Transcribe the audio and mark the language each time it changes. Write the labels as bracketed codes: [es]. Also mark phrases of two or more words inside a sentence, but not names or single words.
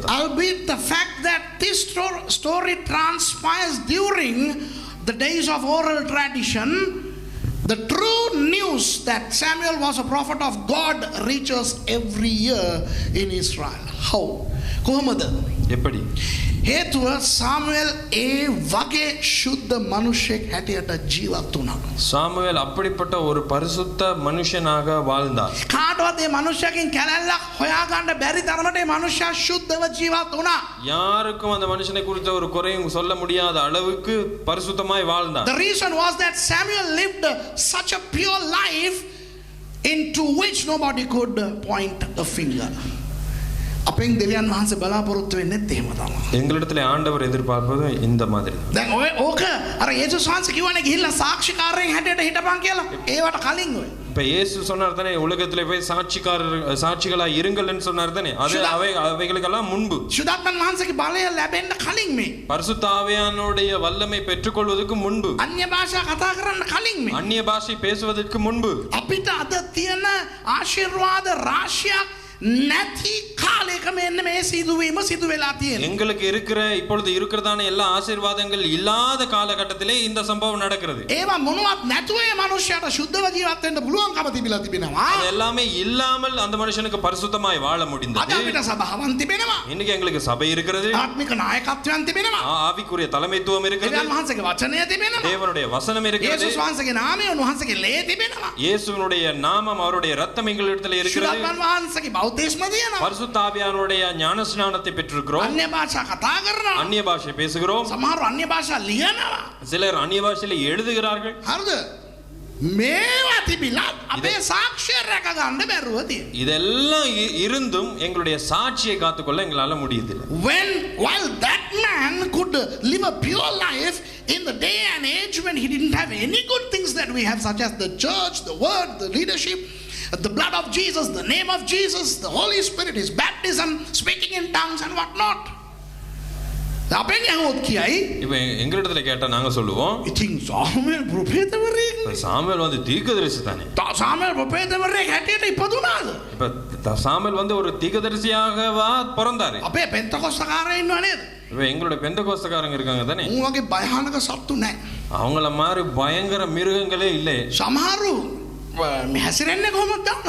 [en] Albeit the fact that this story transpires during the days of oral tradition, the true news that Samuel was a prophet of God reaches every year in Israel. How? [si] කොහොමද? [ta] எப்படி? [si] හේතුව සාමුවෙල් ඒ වගේ ශුද්ධ මනුෂ්‍යෙක් හැටියට ජීවත් වුණා. [ta] சாமுவேல் அப்படிப்பட்ட ஒரு பரிசுத்த மனுஷனாக வாழ்ந்தார். [si] කාටවත් මේ මනුෂ්‍යකින් කැලැල්ලක් හොයාගන්න බැරි තරමට මේ මනුෂ්‍යයා ශුද්ධව ජීවත් වුණා. [ta] யாருக்கும் அந்த மனுஷனை குறித்த ஒரு குறையும் சொல்ல முடியாத அளவுக்கு பரிசுத்தமாய் வாழ்ந்தார். [en] The reason was that Samuel lived such a pure life into which nobody could point a finger. [si] අපෙන් දෙවියන් වහන්සේ බලාපොරොත්තු වෙන්නේ එහෙම තමයි. [ta] எங்களிடத்தில் ஆண்டவர் எதிர்பார்ப்பது இந்த மாதிரி. [si] දැන් ඕක අර යේසුස් වහන්සේ කියවනේ ගිහිල්ලා සාක්ෂිකාරයෙන් හැටියට හිටපන් කියලා. ඒවට කලින් ඔය. [ta] இப்ப இயேசு சொன்னார் தானே உலகத்திலே போய் சாட்சிகளா இருங்கள்னு சொன்னார் தானே. அது அவைகளுக்கெல்லாம் முன்பு. [si] සුදත්මන් වහන්සේගේ බලය ලැබෙන්න කලින් මේ. [ta] பரிசுத்த ஆவியானுடைய வல்லமை பெற்றுக்கொள்வதற்கு முன்பு. [si] අන්‍ය භාෂා කතා කරන්න කලින් මේ. [ta] அந்நிய பாஷை பேசுவதற்கு முன்பு. [si] අපිට අද තියෙන ආශිර්වාද රාශියක් නැති කාලයක මෙන්න මේ සිදුවීම සිදු වෙලා තියෙනවා. [ta] எங்களுக்கு இருக்கிற இப்பொழுது இருக்கிறதான எல்லா ஆசீர்வாதங்கள் இல்லாத காலகட்டத்திலே இந்த சம்பவம் நடக்கிறது. [si] ඒවා මොනවත් නැතුව මේ මනුස්සයාට සුද්ධව ජීවත් වෙන්න පුළුවන්කම තිබිලා තිබෙනවා. [ta] எல்லாமே இல்லாமல் அந்த மனுஷனுக்கு பரிசுத்தமாய் வாழ முடிந்தது. [si] අද අපිට සභාවන් තිබෙනවා. [ta] இன்னைக்கு எங்களுக்கு சபை இருக்கிறது. [si] ආත්මික නායකත්වයන් තිබෙනවා. [ta] ஆவிக்குரிய தலைமைத்துவம் இருக்கிறது. [si] දෙවියන් වහන්සේගේ වචනය තිබෙනවා. [ta] தேவனுடைய வசனம் இருக்கிறது. [si] යේසුස් වහන්සේගේ නාමය උන්වහන්සේගේ ලේ තිබෙනවා. [ta] இயேசுவினுடைய நாமம் அவருடைய இரத்தம் எங்களிடத்தில் இருக்கிறது. [si] සුදත්මන් වහන්සේගේ බෞද්ධිස්ම තියෙනවා. [ta] பரிசுத்த ஆவியானுடைய ஞானஸ்நானத்தை பெற்றிருக்கிறோம். [si] අන්‍ය භාෂා කතා කරනවා. [ta] அந்நிய பாஷை பேசுகிறோம். [si] සමහර අන්‍ය භාෂා ලියනවා. [ta] சிலர் அந்நிய பாஷையில எழுதுகிறார்கள். [si] හරිද? මේවා තිබිලා අපේ සාක්ෂිය රැක ගන්න බැරුව තියෙනවා. [ta] இதெல்லாம் இருந்தும் எங்களுடைய சாட்சியை காத்துக்கொள்ள எங்களால முடியதில்லை. [en] While that man could live a pure life in the day and age when he didn't have any good things that we have, such as the church, the word, the leadership, the blood of Jesus, the name of Jesus, the Holy Spirit, his baptism, speaking in tongues and what not. [si] අපෙන් යහොත් කියයි. [ta] இப்போ எங்களிடத்துல கேட்டா நாங்க சொல்லுவோம். [si] ඉතින් සාමුවෙල් ප්‍රොෆෙතවරයෙක්. [ta] சாமுவேல் வந்து தீர்க்கதரிசி தானே. [si] සාමුවෙල් ප්‍රොෆෙතවරයෙක් හැටියට ඉපදුනාද? [ta] இப்ப சாமுவேல் வந்து ஒரு தீர்க்கதரிசியாகவா பிறந்தாரு. [si] අපේ පෙන්තකොස්තකාරයෝ ඉන්නව නේද? [ta] இப்போ எங்களோட பெந்தகோஸ்தக்காரங்க இருக்காங்க தானே. [si] උන් වගේ භයානක සත්තු නැහැ. [ta] அவங்கள மாதிரி பயங்கர மிருகங்களே இல்லை. [si] සමහරු හැසිරෙන්නේ කොහොමද දන්නවද?